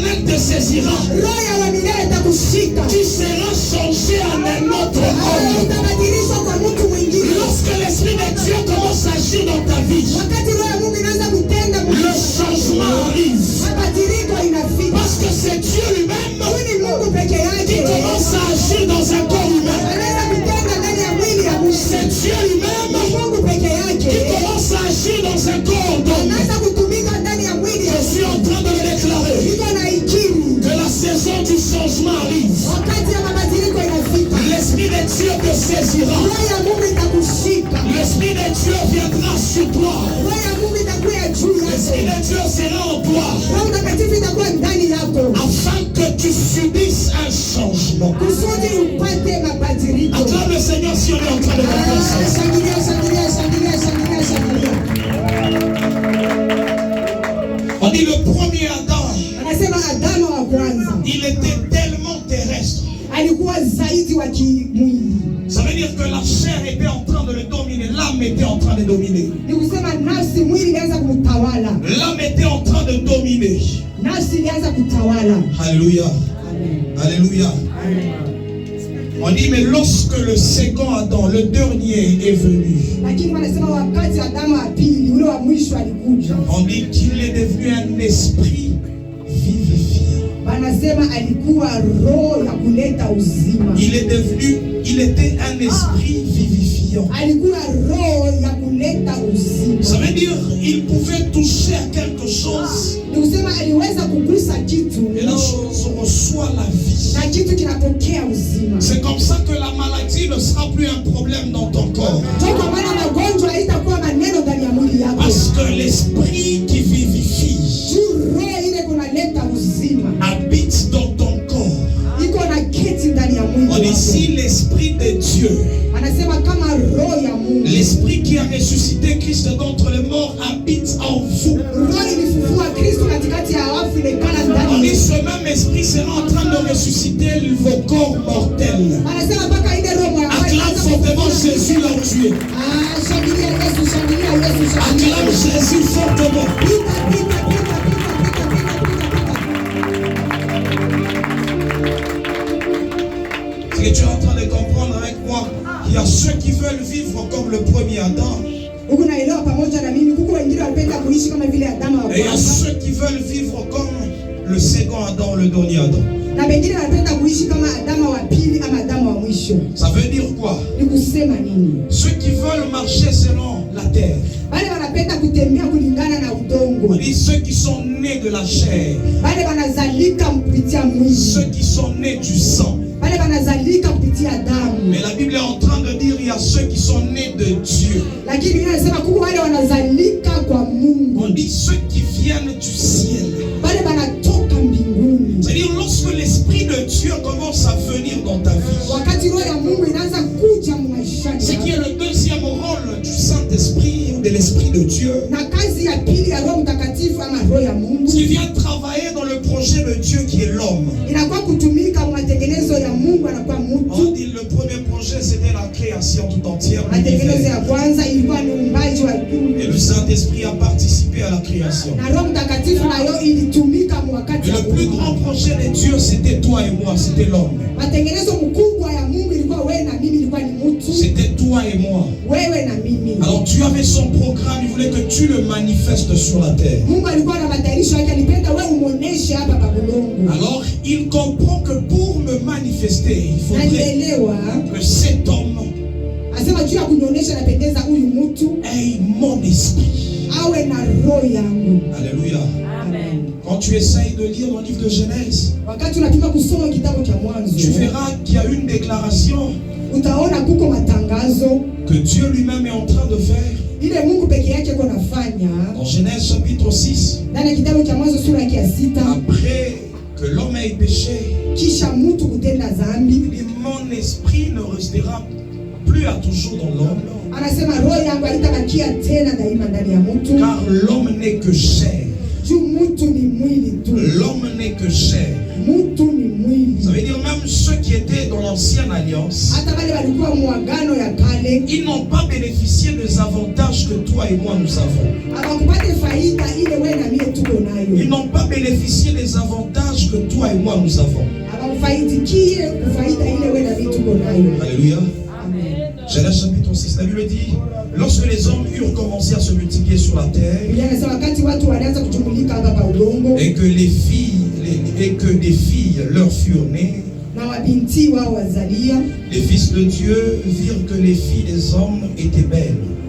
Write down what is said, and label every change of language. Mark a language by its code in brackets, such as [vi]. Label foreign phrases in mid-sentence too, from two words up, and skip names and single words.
[fr] te saisira. [sw] roho ya uaminifu itakushika. [fr] Tu seras changé en un autre homme. [sw] Utabadilishwa kwa mtu mwingine. [fr] Lorsque l'Esprit de Dieu commence à agir dans ta vie, [sw] Wakati roho ya Mungu inaanza kutenda [fr] le changement arrive. [sw] mabadiliko inafika. [fr] Parce que c'est Dieu lui-même [sw] Huyu ni Mungu peke [fr] qui [sw] yake. [fr] commence à agir dans un corps humain. [sw] Anaweza kutenda ndani ya mwili ya Mungu. [fr] C'est Dieu lui-même [sw] Ni Mungu peke [fr] qui [sw] yake. [fr] commence à agir dans un corps d'homme. [sw] Anaanza kutumika ndani ya mwili ya [fr] Je suis en train de le déclarer [sw] Mungu na ikiri. [fr] que la saison du changement arrive. [sw] Wakati ya mabadiliko inafika. [fr] L'Esprit de Dieu te saisira. [sw] Roho ya Mungu itakushika. [fr] L'Esprit de Dieu viendra sur toi. [sw] Roho ya Mungu itakuwa juu [fr] L'Esprit [sw] yako. [fr] de Dieu sera en toi [sw] Roho Mtakatifu itakuwa ndani yako. [fr] afin que tu subisses un changement. [sw] Kusudi upate mabadiliko. [fr] Acclame le Seigneur si on est en train de comprendre ça. [sw] Shangilia, shangilia, shangilia, shangilia, shangilia. [fr] On dit le premier Adam, [sw] Anasema Adamu wa kwanza [fr] il était tellement terrestre. [sw] alikuwa zaidi wa kimwili. [fr] Ça veut dire que la chair était en train de le dominer, l'âme était en train de dominer. [sw] Ni kusema nafsi, mwili ilianza kumtawala. [fr] L'âme était en train de dominer. [sw] Nafsi ilianza kutawala. [fr] Alléluia. Alléluia. On dit, mais lorsque le second Adam, le dernier, est venu, [sw] Lakini wanasema wakati Adamu wa pili, ule wa mwisho alikuja, [fr] on dit qu'il est devenu un esprit vivifiant. [sw] wanasema alikuwa roho ya kuleta uzima. [fr] Il était un esprit vivifiant. [sw] Alikuwa roho ya kuleta uzima. [fr] Ça veut dire il pouvait toucher à quelque chose [sw] Ni kusema aliweza kugusa kitu [fr] et la chose reçoit la vie. [sw] na kitu kinapokea uzima. [fr] C'est comme ça que la maladie ne sera plus un problème dans ton corps. [sw] Ndio kwa maana magonjwa haitakuwa maneno ndani ya mwili yako. [fr] Parce que l'esprit qui vivifie [sw] Juu roho ile kunaleta uzima. [fr] habite dans ton corps. [sw] Iko na keti ndani ya mwili [fr] On dit [sw] wako. [fr] si l'esprit de Dieu, [sw] Anasema kama roho ya Mungu, [fr] l'esprit qui a ressuscité Christ d'entre les morts habite en vous. [sw] roho ilifufua Kristo katikati ya wafu, imekala [fr] On [sw] ndani. [fr] dit ce même esprit sera en train de ressusciter vos corps mortels. [sw] Anasema mpaka ile roho ya [fr] Acclame fortement Jésus là où tu es. [sw] Shangilia Yesu, shangilia Yesu, shangilia [fr] Acclame [sw] Yesu. [fr] Jésus fortement. [sw] Pita, pita, pita, pita, pita, pita, pita. [fr] Ce que tu es en train de comprendre avec moi, il y a ceux qui veulent vivre comme le premier Adam [sw] Huku naelewa pamoja na mimi, kuko wengine wanapenda kuishi kama vile Adamu wa [fr] et il y a [sw] kwanza, [fr] ceux qui veulent vivre comme le second Adam, le dernier Adam. [sw] na wengine wanapenda kuishi kama Adamu wa pili ama Adamu wa mwisho. [fr] Ça veut dire quoi? [sw] Ni kusema nini? [fr] Ceux qui veulent marcher selon la terre. [sw] Wale wanapenda kutembea kulingana na udongo. [fr] On dit ceux qui sont nés de la chair, [sw] Wale wanazalika kupitia mwili. [fr] ceux qui sont nés du sang. [sw] Wale wanazalika kupitia damu. [fr] Mais la Bible est en train de dire il y a ceux qui sont nés de Dieu. [sw] Lakini Biblia inasema kuko wale wanazalika kwa Mungu. [fr] On dit ceux qui viennent du ciel. [sw] Wale wanatoka mbinguni. [fr] C'est-à-dire lorsque l'Esprit de Dieu commence à venir dans ta vie, [sw] Wakati roho ya Mungu inaanza kuja maishani. [fr] ce qui est le deuxième rôle du Saint-Esprit ou de l'Esprit de Dieu, [sw] Na kazi ya pili ya Roho Mtakatifu ama roho ya Mungu [fr] qui vient travailler dans le projet de Dieu qui est l'homme. [sw] inakuwa kutumika kwa matengenezo ya Mungu, anakuwa [fr] On [sw] mtu. [fr] dit le premier projet c'était la création tout entière. [sw] Matengenezo [fr] l'univers. [sw] ya kwanza ilikuwa ni uumbaji wa [fr] Et [sw] dunia. [fr] le Saint-Esprit a participé à la création. [sw] Na Roho Mtakatifu nayo ilitumika wakati [fr] Et [sw] wa [fr] le plus [sw] kuumba. [fr] grand projet de Dieu c'était toi et moi, c'était l'homme. [sw] Matengenezo mkubwa ya Mungu ilikuwa wewe na mimi, ilikuwa ni mtu. [fr] C'était toi et moi. [sw] Wewe na mimi. [fr] Alors Dieu avait son programme, il voulait que tu le manifestes sur la terre. [sw] Mungu alikuwa na matayarisho yake, alipenda wewe umuoneshe hapa pa bulongo. [fr] Alors il comprend que pour me manifester, il faudrait [sw] Alielewa, [fr] que cet homme [sw] asema juu ya kunionyesha napendeza huyu mtu [fr] ait mon esprit. [sw] awe na roho yangu. [fr] Alléluia. Amen. Quand tu essayes de lire le livre de Genèse, [sw] Wakati unapima kusoma kitabu cha Mwanzo, [fr] tu verras qu'il y a une déclaration [sw] utaona kuko matangazo [fr] que Dieu lui-même est en train de faire. [sw] ile Mungu peke yake iko nafanya [fr] Dans Genèse chapitre 6, [sw] ndani ya kitabu cha Mwanzo sura yake ya 6. [fr] après que l'homme ait péché, [sw] Kisha mtu kutenda dhambi, [fr] il dit mon esprit ne restera plus à toujours dans l'homme, [sw] anasema roho yangu haitabakia tena daima ndani ya mtu, [fr] car l'homme n'est que chair. [sw] juu mtu ni mwili tu. [fr] L'homme n'est que chair. [sw] Mtu ni mwili. [fr] Ça veut dire même ceux qui étaient dans l'ancienne alliance, [sw] Hata wale walikuwa muagano ya kale [fr] ils n'ont pas bénéficié des avantages que toi et moi nous avons. [sw] hawakupata faida ile wewe na mimi tuko [fr] Ils [sw] nayo. [fr] n'ont pas bénéficié des avantages que toi et moi nous avons. Alléluia. Genèse chapitre 6, la Bible dit, lorsque les hommes eurent commencé à se multiplier sur la terre, et que des filles leur furent nées, les fils de Dieu virent que les filles des hommes étaient belles.